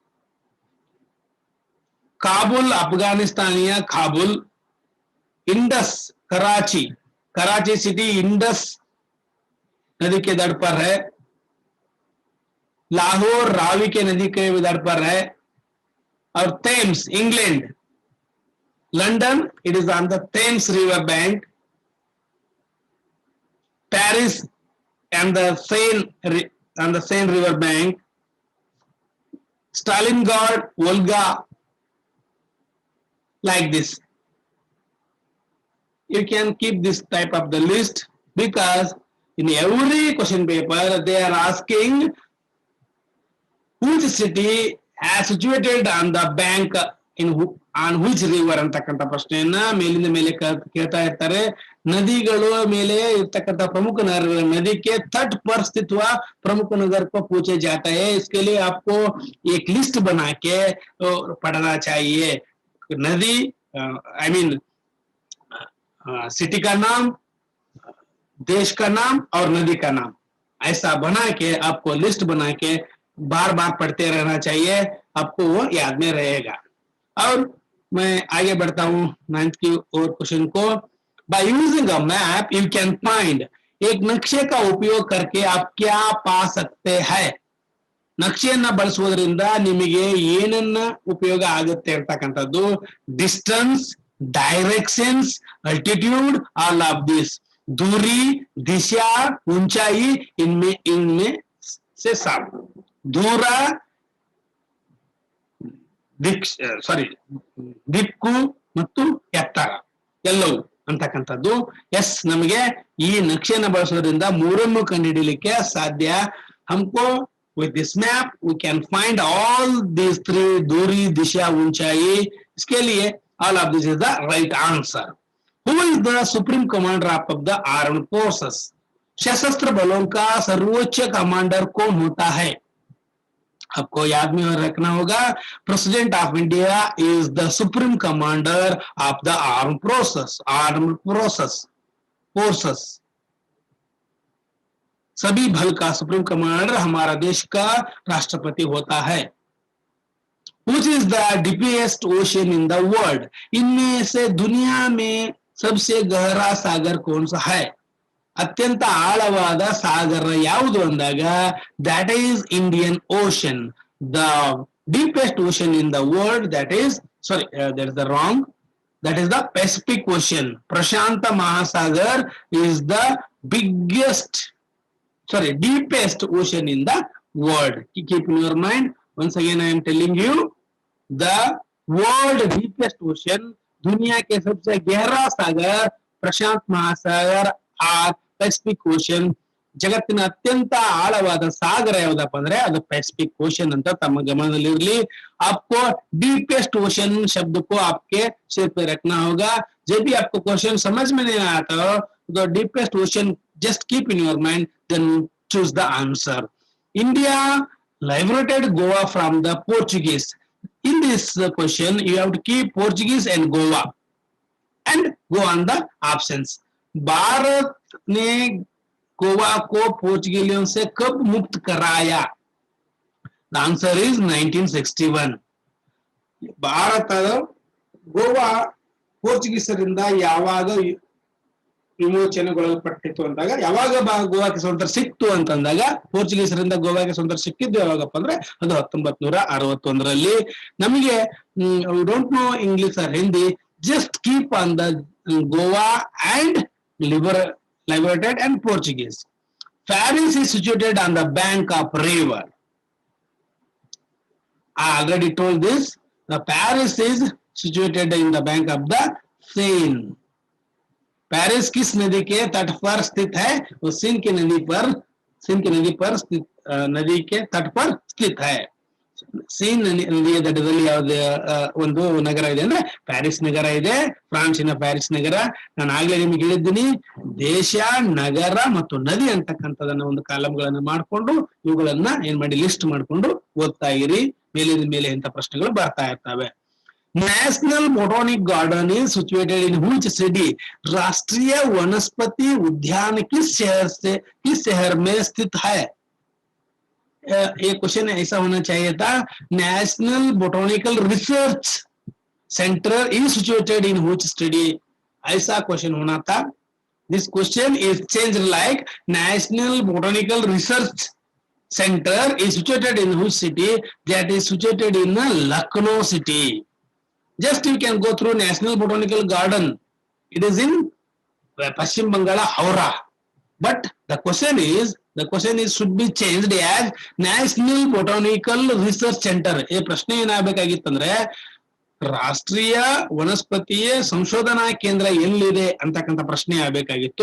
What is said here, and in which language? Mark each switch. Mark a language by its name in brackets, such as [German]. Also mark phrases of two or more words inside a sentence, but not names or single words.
[Hindi] काबुल अफगानिस्तानिया काबुल, इंडस कराची, कराची सिटी इंडस नदी के तट पर है. लाहौर रावी के नदी के तट पर है. [English] और Thames England, London it is on the Thames river bank. Paris and the Seine river bank. Stalingrad, Volga, like this. you can keep this type of the list, because in every question paper they are asking which city has situated on the bank in on which river [Kannada] ಅಂತಕ್ಕಂಥ ಪ್ರಶ್ನೆಯನ್ನ ಮೇಲಿಂದ ಮೇಲೆ ಕೇಳ್ತಾ ಇರ್ತಾರೆ. नदीಗಳು ಮೇಲೆ ಇರ್ತಕ್ಕಂಥ [Hindi] प्रमुख नदी के तट पर स्थित हुआ प्रमुख नगर को पूछे जाता है. इसके लिए आपको एक लिस्ट बना के पढ़ना चाहिए. नदी [English] I mean [Hindi] सिटी का नाम, देश का नाम और नदी का नाम, ऐसा बना के आपको लिस्ट बना के बार बार पढ़ते रहना चाहिए, आपको वो याद में रहेगा. और मैं आगे बढ़ता हूँ 9th की और क्वेश्चन को. [English] by using a map you can find, [Hindi] एक नक्शे का उपयोग करके आप क्या पा सकते हैं. [Kannada] ನಕ್ಷೆಯನ್ನ ಬಳಸುವುದರಿಂದ ನಿಮಗೆ ಏನನ್ನ ಉಪಯೋಗ ಆಗುತ್ತೆ ಅಂತಕ್ಕಂಥದ್ದು, ಡಿಸ್ಟೆನ್ಸ್, [English] directions, altitude, all of this, [Hindi] दूरी, दिशा, ऊंचाई, इनमें से सब. दूरा, [Kannada] ದಿಕ್ಕು ಮತ್ತು ಎತ್ತರ ಎಲ್ಲವೂ ಅಂತಕ್ಕಂಥದ್ದು. ಎಸ್, ನಮಗೆ ಈ ನಕ್ಷೆಯನ್ನು ಬಳಸೋದ್ರಿಂದ ಮೂರನ್ನು ಕಂಡುಹಿಡಿಯಲಿಕ್ಕೆ ಸಾಧ್ಯ. [English] हमको with this map we can find all these three, [Hindi] दूरी, दिशा, ऊंचाई. इसके लिए [English] all of this is the right answer. Who is the supreme commander of the armed forces? [Hindi] सशस्त्र बलों का सर्वोच्च कमांडर कौन होता है? आपको याद में रखना होगा, [English] President of India is the supreme commander of the arm forces. [Hindi] सभी बल का [English] supreme commander [Hindi] हमारा देश का राष्ट्रपति होता है. [English] Which is the deepest ocean in the world? [Hindi] इनमें से दुनिया में सबसे गहरा सागर कौन सा है? [Kannada] ಅತ್ಯಂತ ಆಳವಾದ ಸಾಗರ ಯಾವುದು ಅಂದಾಗ [English] that is Indian Ocean. The deepest ocean in the world, that is the Pacific Ocean. [Kannada] ಪ್ರಶಾಂತ ಮಹಾಸಾಗರ್ [English] is the deepest ocean in the world. Keep in your mind. Once again I am telling you, the world deepest ocean, [Hindi] दुनिया के सबसे गहरा सागर प्रशांत महासागर और ಪೆಸಿಫಿಕ್ ಓಷನ್. [Kannada] ಜಗತ್ತಿನ ಅತ್ಯಂತ ಆಳವಾದ ಸಾಗರ ಯಾವುದಪ್ಪ ಅಂದ್ರೆ ಅದು पैसिफिक ओशन ಅಂತ ತಮ್ಮ ಗಮನದಲ್ಲಿರಲಿ. [Hindi] आपको [English] deepest ocean [Hindi] शब्द को आपके सिर पे रखना होगा. जब भी आपको क्वेश्चन समझ में नहीं आता हो तो [English] deepest ocean just keep in your mind, then choose the answer. India liberated Goa from the Portuguese. In this question you have to keep Portuguese and Goa and go on the options. [Hindi] भारत ने गोवा को पोर्चुगीसियों से कब मुक्त कराया? [English] The answer is 1961. [Kannada] ಭಾರತ ಗೋವಾ ಪೋರ್ಚುಗೀಸರಿಂದ ಯಾವಾಗ ವಿಮೋಚನೆಗೊಳಪಟ್ಟಿತು ಅಂದಾಗ, ಯಾವಾಗ ಗೋವಾಕ್ಕೆ ಸ್ವತಂತ್ರ ಸಿಕ್ತು ಅಂತಂದಾಗ, ಪೋರ್ಚುಗೀಸರಿಂದ ಗೋವಾಗೆ ಸ್ವತಂತ್ರ ಸಿಕ್ಕಿದ್ದು ಯಾವಾಗಪ್ಪ ಅಂದ್ರೆ ಅದು 1961ರಲ್ಲಿ. ನಮಗೆ [English] don't know English or Hindi, just keep on the Goa and liberated and Portuguese. Paris is situated on the bank of river. I already told this. The Paris is situated in the bank of the Seine. [Hindi] Paris किस नदी के तट पर स्थित है? वो सीन की नदी पर स्थित, नदी के तट पर स्थित है. [Kannada] ಸೀನ್ ನದಿಯ ತಟದಲ್ಲಿ ಯಾವುದೇ ಒಂದು ನಗರ ಇದೆ ಅಂದ್ರೆ ಪ್ಯಾರಿಸ್ ನಗರ ಇದೆ, ಫ್ರಾನ್ಸಿನ ಪ್ಯಾರಿಸ್ ನಗರ. ನಾನು ಆಗ್ಲೇ ನಿಮ್ಗೆ ಹೇಳಿದ್ದೀನಿ, ದೇಶ, ನಗರ ಮತ್ತು ನದಿ ಅಂತಕ್ಕಂಥದನ್ನ ಒಂದು ಕಾಲಂಗಳನ್ನ ಮಾಡ್ಕೊಂಡು ಇವುಗಳನ್ನ ಏನ್ ಮಾಡಿ ಲಿಸ್ಟ್ ಮಾಡ್ಕೊಂಡು ಓದ್ತಾ ಇರಿ. ಮೇಲಿನ ಮೇಲೆ ಇಂಥ ಪ್ರಶ್ನೆಗಳು ಬರ್ತಾ ಇರ್ತವೆ. [English] National Botanic Garden is situated in which city? [Hindi] राष्ट्रीय वनस्पति उद्यान किस शहर में स्थित है? ये क्वेश्चन ऐसा होना चाहिए था, [English] National Botanical Research Center is situated in which city? [Hindi] ऐसा क्वेश्चन होना था. [English] this question is change like National Botanical Research Center is situated in which city? that is situated in Lucknow city. just you can go through National Botanical Garden, it is in Paschim Banga, Howrah. But the question is should be changed as National Botanical Research Center. [Hindi] ये प्रश्न [Kannada] ಏನಾಗಬೇಕಾಗಿತ್ತಂದ್ರೆ ರಾಷ್ಟ್ರೀಯ ವನಸ್ಪತಿಯ ಸಂಶೋಧನಾ ಕೇಂದ್ರ ಎಲ್ಲಿದೆ ಅಂತಕ್ಕಂಥ ಪ್ರಶ್ನೆ ಆಗಬೇಕಾಗಿತ್ತು.